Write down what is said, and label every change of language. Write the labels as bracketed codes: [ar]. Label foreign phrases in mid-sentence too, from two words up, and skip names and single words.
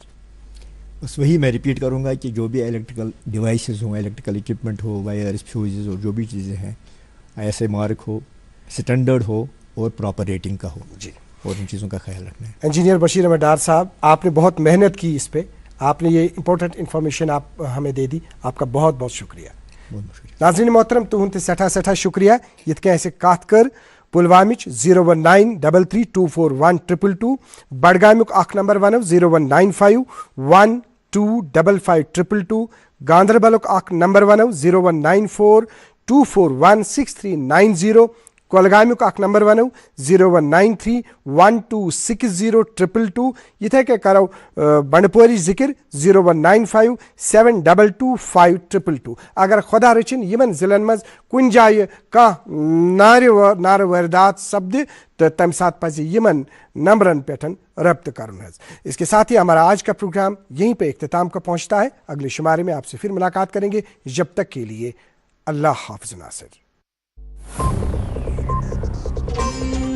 [ur] بس وہی میں ریپیٹ کروں گا کہ جو بھی [en] electrical devices [ur] ہوں, [en] electrical equipment [ur] ہو, وائرز, فیوزز ہو, جو بھی چیزیں ہیں, [en] ISI mark [ur] ہو, اسٹینڈرڈ ہو اور [en] proper rating [ur] کا ہو. جی, اور ان چیزوں کا خیال رکھنا ہے. انجینئر بشیر احمد ڈار صاحب, آپ نے بہت محنت کی اس پہ, آپ نے یہ [en] important information [ur] آپ ہمیں دے دی, آپ کا بہت بہت شکریہ. ناظرین محترم, [ks] تہند تہ سٹھا شکریہ. یتھ کن اسہ کت کر پلوامچ 01933241222, بڈگامیک اخ نمبر ونو 0195125522, گاندربلک اخ نمبر ونو 0194241639 کولگامیک اخ نمبر ونو 0193126022 یتھے کہ کرو بنڈپوری ذکر 0195722522 اگر خدا رچن یمن ضلعن مز کن جائے کان نار واردات سپد تو تمہ سات پز یمن نمبرن پہ رابطہ کرن حظ۔ [ur] اس کے ساتھ ہی ہمارا آج کا پروگرام یہیں پہ اختتام کو پہنچتا ہے۔ اگلے شمارے میں آپ سے پھر ملاقات کریں گے، جب تک کے لیے اللہ حافظ ناصر۔